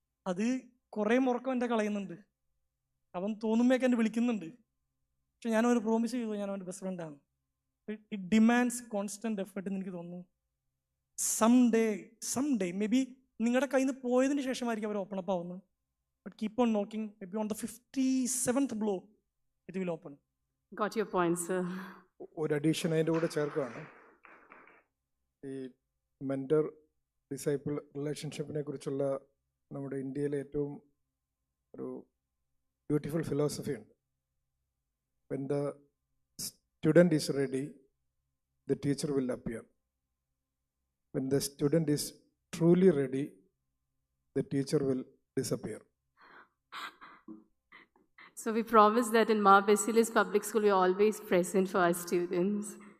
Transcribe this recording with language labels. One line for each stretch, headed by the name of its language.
Malayalam: അത് കുറേ ഉറക്കം എൻ്റെ കളയുന്നുണ്ട്. അവൻ തോന്നുമ്പോഴൊക്കെ എന്നെ വിളിക്കുന്നുണ്ട്. പക്ഷെ ഞാനവന് പ്രോമിസ് ചെയ്തു, ഞാൻ അവൻ്റെ ബെസ്റ്റ് ഫ്രണ്ടാണ്.
English: it demands constant effort
Malayalam: എന്ന് എനിക്ക് തോന്നുന്നു.
English: someday maybe
Malayalam: നിങ്ങളുടെ കയ്യിൽ നിന്ന് പോയതിന് ശേഷമായിരിക്കും അവർ ഓപ്പൺ അപ്പ് ആവുന്നത്.
English: But keep on knocking. Maybe on the 57th blow it will open. Got your point, sir.
Malayalam: ഒരു അഡീഷൻ അതിൻ്റെ കൂടെ ചേർക്കുകയാണ്. ഈ മെൻറ്റർ ഡിസൈപ്പിൾ റിലേഷൻഷിപ്പിനെ കുറിച്ചുള്ള നമ്മുടെ ഇന്ത്യയിലെ ഏറ്റവും ഒരു ബ്യൂട്ടിഫുൾ ഫിലോസഫി ഉണ്ട്.
English: When the student is ready, the teacher will appear. When the student is truly ready, the teacher will disappear. So we promise that in Mount Basilis Public School, we are always present for our students.